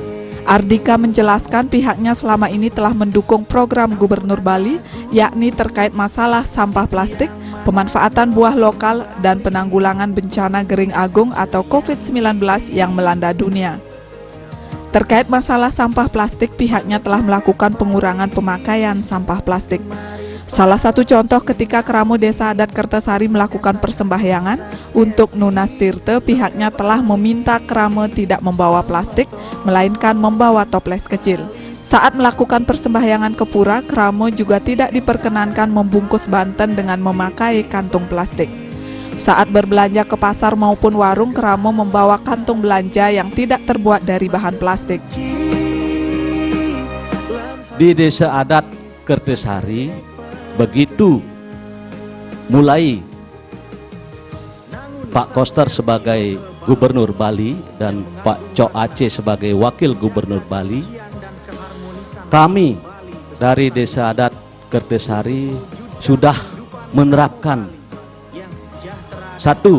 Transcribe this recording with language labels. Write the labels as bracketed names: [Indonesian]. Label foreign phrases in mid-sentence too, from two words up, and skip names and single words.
[Indonesian] Ardika menjelaskan pihaknya selama ini telah mendukung program Gubernur Bali, yakni terkait masalah sampah plastik, pemanfaatan buah lokal, dan penanggulangan bencana Gering Agung atau COVID-19 yang melanda dunia. Terkait masalah sampah plastik, pihaknya telah melakukan pengurangan pemakaian sampah plastik. Salah satu contoh ketika Kramo Desa Adat Kertasari melakukan persembahyangan untuk Nunas Tirte, pihaknya telah meminta Kramo tidak membawa plastik, melainkan membawa toples kecil. Saat melakukan persembahyangan ke pura, Kramo juga tidak diperkenankan membungkus banten dengan memakai kantung plastik. Saat berbelanja ke pasar maupun warung, Kramo membawa kantung belanja yang tidak terbuat dari bahan plastik. Di Desa Adat Kertasari, begitu mulai Pak Koster sebagai Gubernur Bali dan Pak Cok Aceh sebagai Wakil Gubernur Bali, kami dari Desa Adat Kertasari sudah menerapkan 1.